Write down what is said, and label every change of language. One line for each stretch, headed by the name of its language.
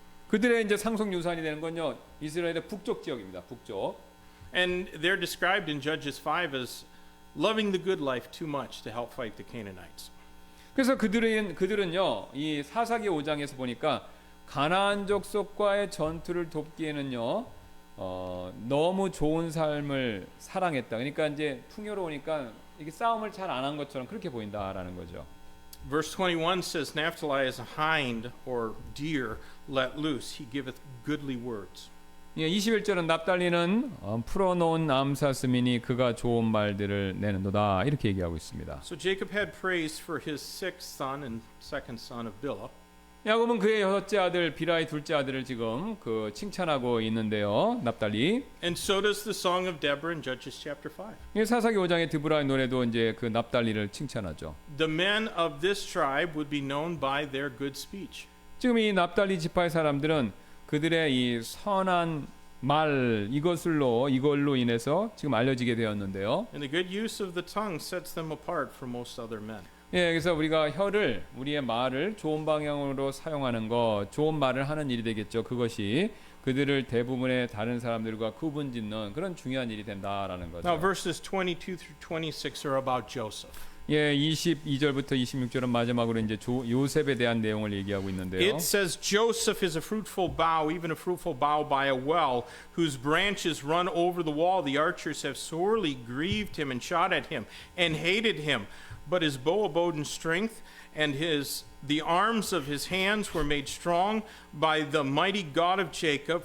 Korean: 그들의 이제 상속 유산이 되는 건요 이스라엘의 북쪽 지역입니다. 북쪽.
English: And they're described in Judges 5 as loving the good life too much to help fight the Canaanites.
Korean: 그래서 그들은요 이 사사기 5장에서 보니까 가나안 족속과의 전투를 돕기에는요 너무 좋은 삶을 사랑했다. 그러니까 이제 풍요로우니까 이게 싸움을 잘 안 한 것처럼 그렇게 보인다라는 거죠.
English: Verse 21 says, Naphtali is a hind or deer let loose. He giveth goodly words.
Korean: 예, 21절은 납달리는 풀어놓은 암사슴이니 그가 좋은 말들을 내는도다 이렇게 얘기하고 있습니다.
English: So Jacob had praise for his sixth son and second son of Bilhah.
Korean: 야곱은 그의 여섯째 아들 비라의 둘째 아들을 지금 그 칭찬하고 있는데요. 납달리.
English: And so does the song of Deborah in Judges chapter 5.
Korean: 예, 사사기 5장의 드브라의 노래도 이제 그 납달리를 칭찬하죠.
English: The men of this tribe would be known by their good speech.
Korean: 지금 이 납달리 지파의 사람들은 그들의 이 선한 말 이걸로 인해서 지금 알려지게 되었는데요.
English: And the good use of the tongue sets them apart from most other men.
Korean: 예, 그래서 우리가 우리의 말을 좋은 방향으로 사용하는 것, 좋은 말을 하는 일이 되겠죠. 그것이 그들을 대부분의 다른 사람들과 구분짓는 그런 중요한 일이 된다라는 거죠.
English: Now verses 22 through 26 are about Joseph.
Korean: 예, 22절부터 26절은 마지막으로 이제 요셉에 대한 내용을 얘기하고 있는데요.
English: It says Joseph is a fruitful bough, even a fruitful bough by a well, whose branches run over the wall. The archers have sorely grieved him and shot at him and hated him. But his bow abode in strength, and the arms of his hands were made strong by the mighty God of Jacob.